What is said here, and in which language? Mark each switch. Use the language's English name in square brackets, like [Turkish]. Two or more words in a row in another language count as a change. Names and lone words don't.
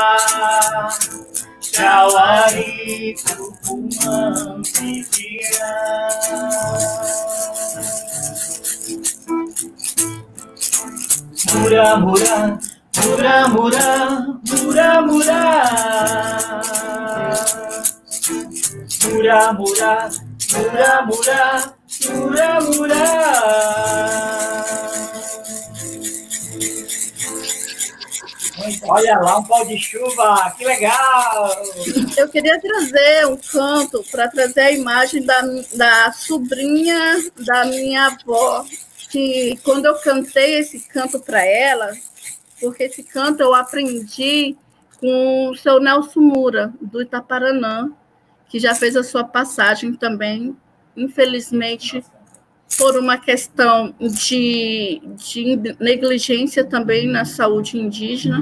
[Portuguese] Jauari, Tucumã, Piquiá. Mura, mura, mura, mura, mura, mura. Mura, mura, mura, mura, mura, mura. Olha lá, um pau de chuva, que legal! Eu queria trazer um canto para trazer a imagem da sobrinha da minha avó, que quando eu cantei esse canto para ela, porque esse canto eu aprendi com o seu Nelson Moura, do Itaparanã, que já fez a sua passagem também, infelizmente, por uma questão de negligência também na saúde indígena.